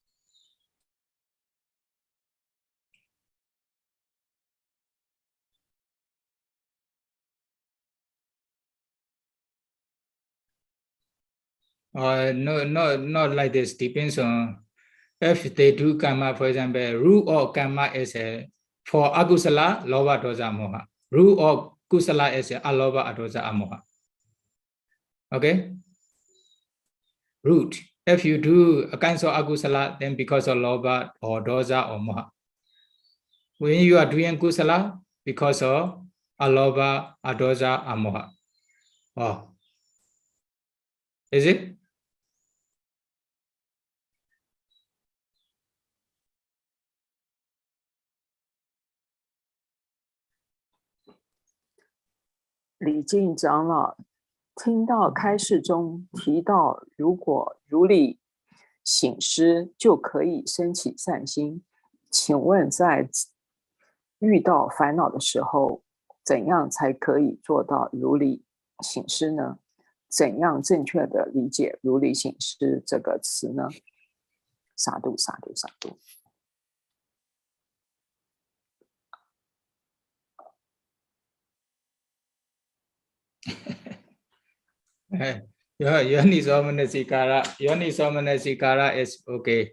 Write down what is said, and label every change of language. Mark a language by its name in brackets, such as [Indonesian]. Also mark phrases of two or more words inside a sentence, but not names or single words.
[English] No, not like this. Depends on if they do karma. For example, rule of karma is for [Pali] akusala, loba, dosa, moha. [English] Rule of kusala is [Pali] aloba, adosa, amoha. [English] Okay. Root. If you do a kind of akusala, then because of loba or dosa or moha. When you are doing kusala, because of [Pali] aloba, adosa, amoha. [English] Is it? [Chinese] 李静长老听到开示中提到，如果如理醒思，就可以升起善心。请问，在遇到烦恼的时候，怎样才可以做到如理醒思呢？怎样正确的理解如理醒思这个词呢？萨度萨度萨度。 [English] Yoni-somanasikara is okay.